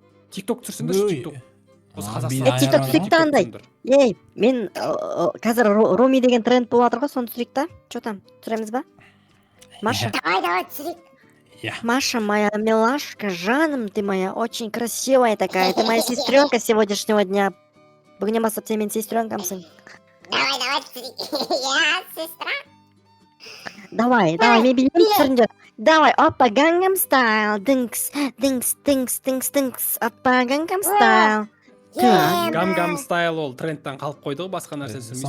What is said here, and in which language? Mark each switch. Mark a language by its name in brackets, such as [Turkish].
[Kazakh] Тикток түсірсіңдерші, тикток. TikTok түсірейік та андай. Мен қазір Роми деген тренд болып жатыр ғой, соны түсірейік та. [Russian] Че там, [Kazakh] түсіреміз ба? Маша. Давай, түсірейік. [Russian] Маша, моя милашка, жаным, ты моя очень красивая такая. Ты моя сестренка сегодняшнего дня. [Kazakh] Бүгіннен бастап сен менің сестренкамсың. Давай, түсірейік. [Russian] Я, сестра. [Kazakh] Давай, мен билеймін түсіріңдер. Давай, опа, Gangnam Style. Дыңкс, дыңкс, дыңкс, дыңкс, дыңкс. Опа, Gangnam Style. Gangnam Style ол трендтен қалып қойды ғой, басқа нәрсе түсірмейсің ба?